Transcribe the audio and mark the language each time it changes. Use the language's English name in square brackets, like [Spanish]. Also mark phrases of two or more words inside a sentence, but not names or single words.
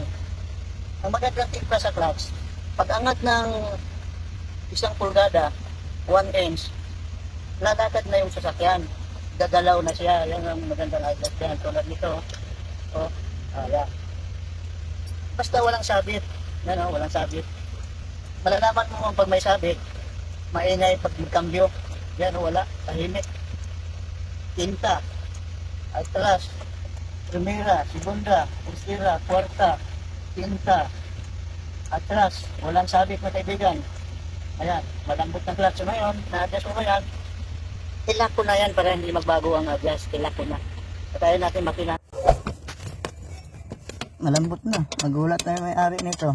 [Filipino] Ang magandang tip pa sa clutch, pag angat ng 1 pulgada, 1 inch, lalakad na yung sasakyan. Gagalaw na siya. Yan ang magandang adjust yan. Tulad nito. Oh, ayan. Basta walang sabit. Yan, oh, walang sabit. Malalaman mo pag may sabit, maingay pag magkambyo. Yan, oh, wala. Tahimik. Tinta. [Spanish] Atlas. Primera, segunda, tercera, cuarta, quinta, [Filipino] atras, walang sabit mga kaibigan. Ayan, malambot ng clutch. So ngayon, na-adjust ko yan. Ilak ko na yan para hindi magbago ang adjust. Ilak ko na. Patayin natin makina. Malambot na. Magulat na yung may-ari nito.